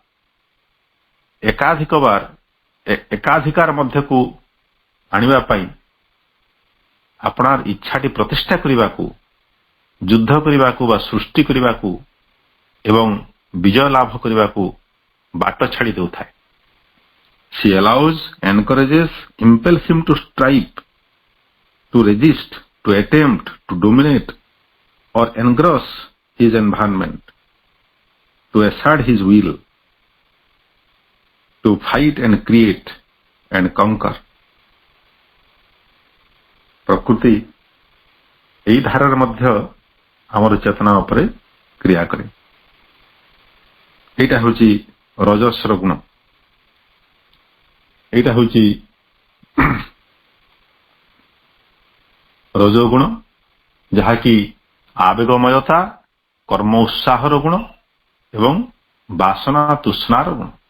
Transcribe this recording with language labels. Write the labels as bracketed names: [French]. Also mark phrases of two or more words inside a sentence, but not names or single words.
[Odia] ଏକାଧିକାର ମଧ୍ୟକୁ ଆଣିବା ପାଇଁ ଆପଣାର ଇଚ୍ଛାଟି ପ୍ରତିଷ୍ଠା କରିବାକୁ, ଯୁଦ୍ଧ କରିବାକୁ ବା ସୃଷ୍ଟି କରିବାକୁ ଏବଂ ବିଜୟ ଲାଭ କରିବାକୁ ବାଟ ଛାଡ଼ି ଦେଉଥାଏ। [English] She allows, encourages, impels him to strive, to resist, to attempt, to dominate or engross his environment, to assert his will, to fight and create and conquer. [Odia] ପ୍ରକୃତି ଏହି ଧାରାରେ ମଧ୍ୟ ଆମର ଚେତନା ଉପରେ କ୍ରିୟା କରେ। এইটা ହେଉଛି ରଜସ୍ର ଗୁଣ। এইଟା ହେଉଛି ରଜୋଗୁଣ, ଯାହାକି ଆବେଗମୟତା, କର୍ମ ଉତ୍ସାହର ଗୁଣ ଏବଂ ବାସନା ତୃଷ୍ଣାର ଗୁଣ।